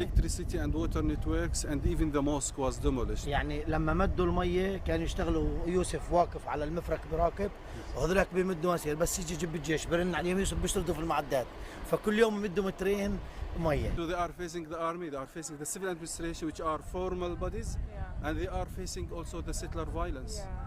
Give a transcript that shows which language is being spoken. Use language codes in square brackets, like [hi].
[en] electricity and water networks, and even the mosque was demolished. [ar] يعني لما مدوا المية كانوا يشتغلوا، يوسف واقف على المفرق براكب وهذولك بيمدوا مسير، بس يجي جيب الجيش برن عليهم يوسف بيشتغلوا في المعدات، فكل يوم يمدوا مترين مية. [en] So they are facing the army, they are facing the civil administration, which are formal bodies, and they are facing also the settler violence.